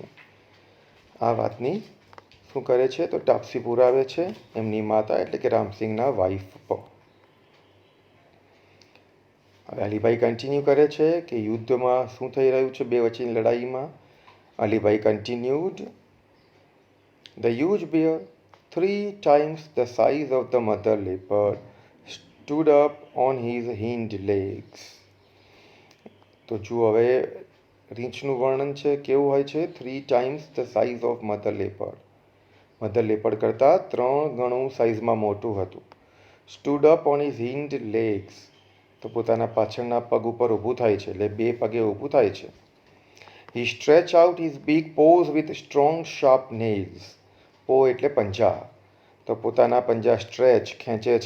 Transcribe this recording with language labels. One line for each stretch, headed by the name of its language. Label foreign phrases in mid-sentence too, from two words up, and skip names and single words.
Gujarati: આ વાતની શું કરે છે તો ટાપસી પુરાવે છે એમની માતા એટલે કે રામસિંગના વાઇફ પર. હવે અલીભાઈ કન્ટિન્યુ કરે છે કે યુદ્ધમાં શું થઈ રહ્યું છે બે વચ્ચેની લડાઈમાં.
English: અલીભાઈ continued, the huge bear, 3 times the size of the mother leopard, stood up on his hind legs.
Gujarati: તો જુઓ હવે રીંછનું વર્ણન છે કેવું હોય છે,
English: 3 times the size of mother leopard, mother leopard
Gujarati: કરતાં 3 ગણું સાઇઝમાં મોટું હતું.
English: stood up on his hind legs,
Gujarati: તો પોતાના પાછળના પગ ઉપર ઊભું થાય છે એટલે બે પગે ઊભું થાય છે.
English: he stretch out his big paws with strong sharp nails, paw
Gujarati: એટલે પંજા, તો પોતાના પંજા સ્ટ્રેચ ખેંચે છે.